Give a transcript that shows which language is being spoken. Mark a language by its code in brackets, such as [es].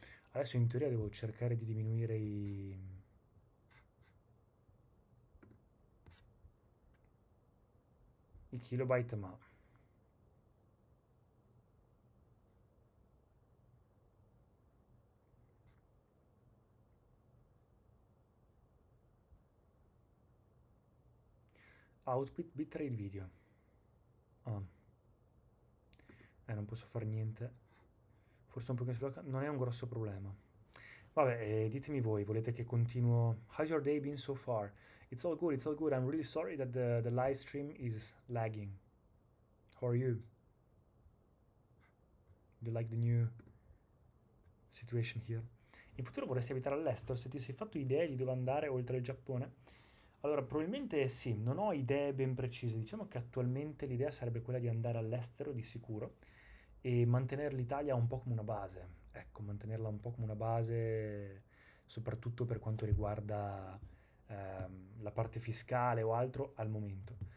[it] Adesso in teoria devo cercare di diminuire i kilobyte, ma output bitrate video. Ah, non posso fare niente. Forse un pochino si blocca. Non è un grosso problema. Vabbè, ditemi voi, volete che continuo? [en] How's your day been so far? It's all good, it's all good. I'm really sorry that the live stream is lagging. How are you? Do you like the new situation here? [it] In futuro vorresti abitare all'estero? Se ti sei fatto idee di dove andare oltre il Giappone? Allora, probabilmente sì, non ho idee ben precise. Diciamo che attualmente l'idea sarebbe quella di andare all'estero di sicuro e mantenere l'Italia un po' come una base. Ecco, mantenerla un po' come una base, soprattutto per quanto riguarda la parte fiscale o altro al momento.